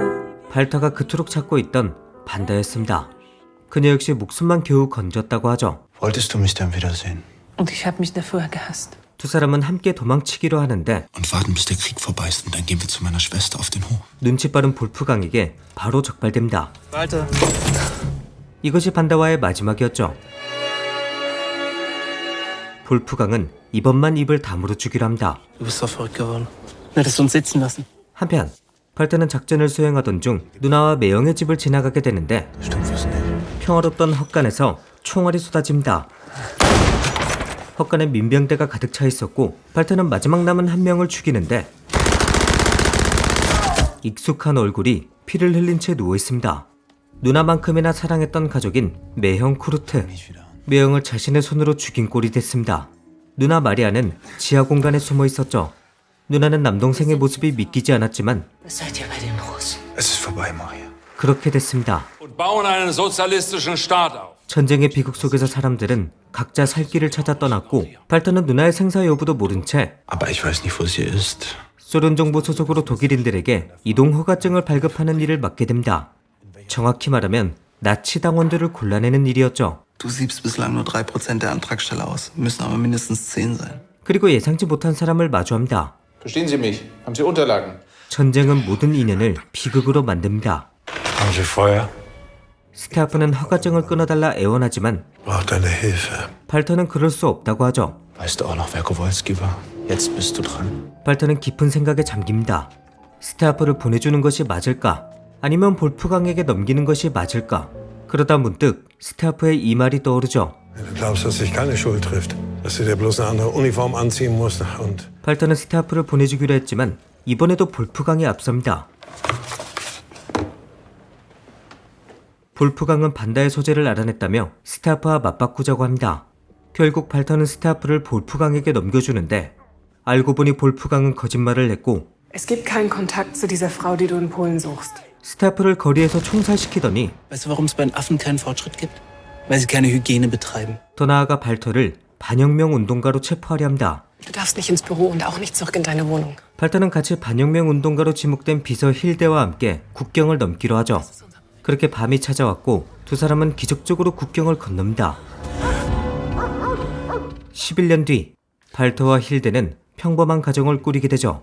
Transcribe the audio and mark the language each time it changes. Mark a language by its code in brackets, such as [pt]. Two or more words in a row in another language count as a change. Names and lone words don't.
[ko] 발터가 그토록 찾고 있던 반다였습니다. 그녀 역시 목숨만 겨우 건졌다고 하죠. [de] Wolltest du mich dann wiedersehen? Und ich habe mich dafür gehasst. [ko] 두 사람은 함께 도망치기로 하는데 [de] Und warten, bis der Krieg vorbei ist und dann gehen wir zu meiner Schwester auf den Hof. [ko] 눈치 빠른 볼프강에게 바로 적발됩니다. Walter. 이것이 반다와의 마지막이었죠. 볼프강은 이번만 입을 다물어 주기로 합니다. [de] Du bist doch verrückt geworden. Hättest uns sitzen lassen. [ko] 한편 발터는 작전을 수행하던 중 누나와 매형의 집을 지나가게 되는데 [de] Stimmt was nicht. [ko] 평화롭던 헛간에서 총알이 쏟아집니다. 헛간에 민병대가 가득 차 있었고 발터는 마지막 남은 한 명을 죽이는데 익숙한 얼굴이 피를 흘린 채 누워 있습니다. 누나만큼이나 사랑했던 가족인 매형 쿠르트. 매형을 자신의 손으로 죽인 꼴이 됐습니다. 누나 마리아는 지하 공간에 숨어 있었죠. 누나는 남동생의 모습이 믿기지 않았지만 [de] Was seid ihr bei den Russen? Es ist vorbei, Maria. [ko] 그렇게 됐습니다. [de] Und bauen einen sozialistischen Staat auf. [ko] 전쟁의 비극 속에서 사람들은 각자 살 길을 찾아 떠났고 발터는 누나의 생사 여부도 모른 채 [de] Aber ich weiß nicht, wo sie ist. [ko] 소련 정부 소속으로 독일인들에게 이동 허가증을 발급하는 일을 맡게 됩니다. 정확히 말하면 나치 당원들을 골라내는 일이었죠. [de] Du siebst bislang nur 3% der Antragsteller aus. Müssen aber mindestens 10 sein. [ko] 그리고 예상치 못한 사람을 마주합니다. [de] Verstehen Sie mich? Haben Sie Unterlagen? [ko] 전쟁은 모든 인연을 비극으로 만듭니다. [de] Haben Sie Feuer? [ko] 스테아프는 허가증을 끊어달라 애원하지만 [de] Braucht deine Hilfe. [ko] 발터는 그럴 수 없다고 하죠. [de] Weißt du auch noch, wer Kowalski war? Jetzt bist du dran. [ko] 발터는 깊은 생각에 잠깁니다. 스테아프를 보내주는 것이 맞을까? 아니면 볼프강에게 넘기는 것이 맞을까? 그러다 문득 스테아프의 이 말이 떠오르죠. [de] Du glaubst, dass sich keine Schuld trifft. Dass du dir bloß eine andere Uniform anziehen musst und... [ko] 발터는 스테아프를 보내주기로 했지만 이번에도 볼프강이 앞섭니다. 볼프강은 반다의 소재를 알아냈다며 스테아프와 맞바꾸자고 합니다. 결국 발터는 스테아프를 볼프강에게 넘겨주는데 알고 보니 볼프강은 거짓말을 했고 [de] Es gibt keinen Kontakt zu dieser Frau, die du in Polen suchst. [ko] 스테아프를 거리에서 총살시키더니 [de] Weißt du, warum es bei den Affen keinen Fortschritt gibt? Weil sie keine Hygiene betreiben. [ko] 더 나아가 발터를 반혁명 운동가로 체포하려 합니다. [de] Du darfst nicht ins Büro und auch nicht zurück in deine Wohnung. [ko] 발터는 같이 반혁명 운동가로 지목된 비서 힐데와 함께 국경을 넘기로 하죠. 그렇게 밤이 찾아왔고 두 사람은 기적적으로 국경을 건넙니다. 11년 뒤 발터와 힐데는 평범한 가정을 꾸리게 되죠.